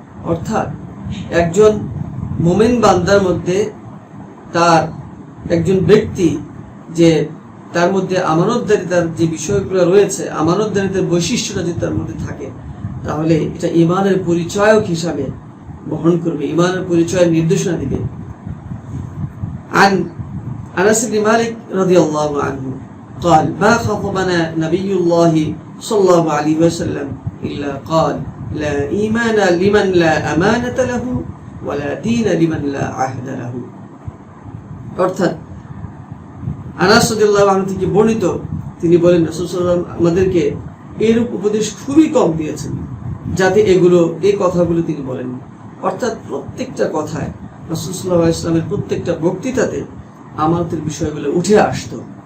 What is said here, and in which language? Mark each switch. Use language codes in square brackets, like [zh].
[bn] অর্থাৎ একজন মুমিন বান্দার মধ্যে তার একজন ব্যক্তি যে তার মধ্যে আমানতদারিতার যে বিষয়গুলো রয়েছে, আমানতদারিতার বৈশিষ্ট্যটা যদি তার মধ্যে থাকে তাহলে এটা ঈমানের পরিচয়ক হিসাবে বহন করবে, ঈমানের পরিচয়ের নির্দেশনা দিবে। [ar] عن أنس بن مالك رضي الله عنه قال ما خطبنا نبي الله صلى الله عليه وسلم إلا قال لا إيمان لمن لا أمانة له ولا دين لمن لا عهد له। [bn] অর্থাৎ আনাস রাদিয়াল্লাহু আনহু থেকে বর্ণিত, তিনি বলেন রাসূল সাল্লাল্লাহু আলাইহি ওয়াসাল্লাম আমাদেরকে এরূপ উপদেশ খুবই কম দিয়েছেন যাতে এই কথাগুলো তিনি বলেন। অর্থাৎ প্রত্যেকটা কথায় রাসূল সাল্লাল্লাহু আলাইহি ওয়াসাল্লামের প্রত্যেকটা বক্তৃতাতে আমানতের বিষয়গুলো উঠে আসতো।